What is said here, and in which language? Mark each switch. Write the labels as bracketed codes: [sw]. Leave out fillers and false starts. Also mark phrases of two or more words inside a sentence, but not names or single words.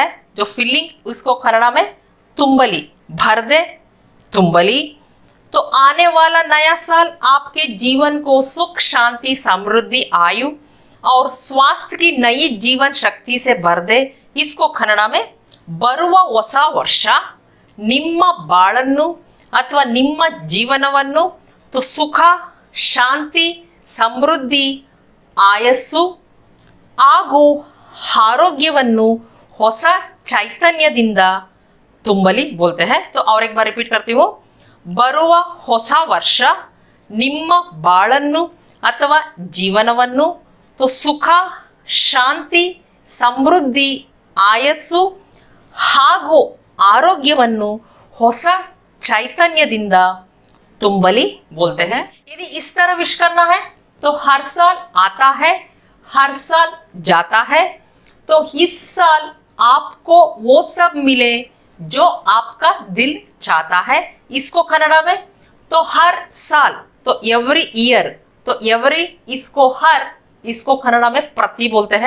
[hi] जो फिलिंग, इसको कन्नड़ में तुम्बली, भर दे, तुम्बली। तो आने वाला नया साल आपके जीवन को सुख, शांति, समृद्धि, आयु और स्वास्थ्य की नई जीवन शक्ति से भर दे। इसको कन्नड़ में [kn] ಬರುವ ಹೊಸ ವರ್ಷ ನಿಮ್ಮ ಬಾಳನ್ನು ಅಥವಾ ನಿಮ್ಮ ಜೀವನವನ್ನು तो ಸುಖ, ಶಾಂತಿ, ಸಮೃದ್ಧಿ, ಆಯಸ್ಸು ಹಾಗೂ ಆರೋಗ್ಯವನ್ನು ಹೊಸ ಚೈತನ್ಯದಿಂದ ತುಂಬಲಿ [hi] बोलते हैं। तो और एक बार रिपीट करती हूँ, [kn] ಬರುವ ಹೊಸ ವರ್ಷ ನಿಮ್ಮ ಬಾಳನ್ನು ಅಥವಾ ಜೀವನವನ್ನು तो ಸುಖ, ಶಾಂತಿ, ಸಮೃದ್ಧಿ, ಆಯಸ್ಸು ಹಾಗೂ ಆರೋಗ್ಯವನ್ನು ಹೊಸ ಚೈತನ್ಯದಿಂದ ತುಂಬಲಿ [hi] बोलते हैं। यदि इस तरह विश करना है तो हर साल आता है, हर साल जाता है, तो इस साल आपको वो सब मिले जो आपका दिल चाहता है। इसको कन्नड़ में तो हर साल तो [en] every year, [hi] तो एवरी, इसको हर, इसको कन्नड़ में प्रति बोलते हैं।